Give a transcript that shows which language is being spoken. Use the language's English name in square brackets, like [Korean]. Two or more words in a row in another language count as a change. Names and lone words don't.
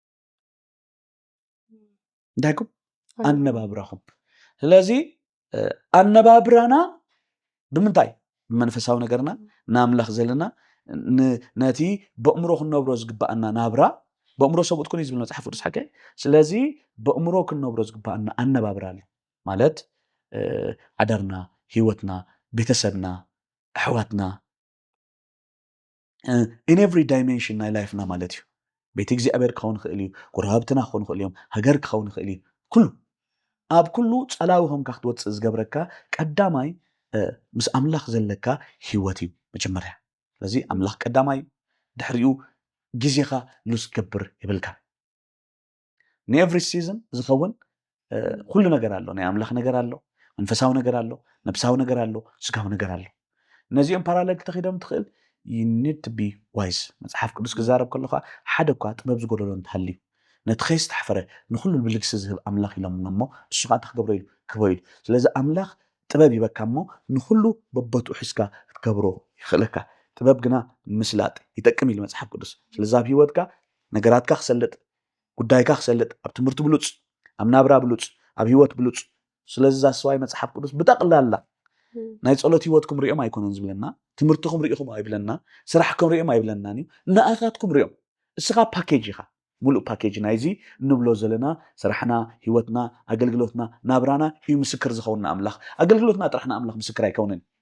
[Tigrinya] እንዳይኩም ኣነባብራኹም ስለዚ ኣነባብራና ብምንታይ ብመንፈሳዊ ነገርና ንኣምላኽ ዘለና ነቲ በእምሮ ክንነብሮ ዝግባአና ናብራ በእምሮ ሰብኡት ኩን ዝብል መፅሓፍ ቅዱስ ሓቂ ስለዚ በእምሮ ክንነብሮ ዝግባአና ኣነባብራ ማለት ዓዳርና ሂወትና ቤተሰብና ኣሕዋትና [English] in every dimension [Tigrinya] ናይ ላይፍና ማለት እዩ ቤት እግዚኣብሔር ክኸውን ክእል እዩ ጎረባብትና ክኸውን ክእል እዮም ሃገር ክኸውን ክእል እዩ ኩሉ ኣብ ኩሉ ፀላዊ ኾንካ ክትወፅእ ዝገብረካ ቀዳማይ ምስ ኣምላኽ ዘለካ ሂወት እዩ መጀመርያ ስለዚ ኣምላኽ ቀዳማይ ድሕሪኡ ግዜኻ ሉስ ገብር ይብልካ ንኤቭሪ ሲዝን ዝኸውን ኩሉ ነገር ኣሎ ናይ ኣምላኽ ነገር ኣሎ መንፈሳዊ ነገር ኣሎ ነብሳዊ ነገር ኣሎ ስጋዊ ነገር ኣሎ ነዚኦም ፓራሌል ክተኺዶም ትኽእል [English] you need to be wise [Tigrinya] መጽሐፍ ቅዱስ ክዛረብ ከለኻ ሓደ እኳ ጥበብ ዝጎደሎ እንተሃልዩ ነቲ ከይስተሕፈረ ንኩሉ ብልግሲ ዝህብ ኣምላኽ ኢሎም እሞ እሱ ከዓ ተክገብሮ ኢሉ ክበ ኢሉ ስለዚ ኣምላኽ ጥበብ ይበካ እሞ ንኩሉ በቦትኡ ሒዝካ ክትገብሮ ይኽእለካ ጥበብ ግና ምስላጥ ይጠቅም ኢሉ መጽሐፍ ቅዱስ ስለዚ ኣብ ሂወትካ ነገራትካ ክሰልጥ ጉዳይካ ክሰልጥ ኣብ ትምህርቲ ብሉፅ ኣብ ናብራ ብሉፅ ኣብ ሂወት ብሉጽ ስለዚ ዛስዋይ መጽሓፍ ቅዱስ ብጠቕላላ ናይ ጸሎት ሂወትኩም ሪኦም ኣይኮነን ዝብለና ትምህርትኩም ሪኢኹም ኣይብለና ስራሕኩም ሪኦም ኣይብለናን እዩ ንኣኻትኩም ሪኦም እስኻ ፓኬጅ ኢኻ ሙሉእ ፓኬጅ ናይዚ እንብሎ ዘለና ስራሕና ሂወትና ኣገልግሎትና ናብራና እዩ ምስክር ዝኸውንና ኣምላኽ ኣገልግሎትና ጥራሕና ኣምላኽ ምስክር ኣይከውንን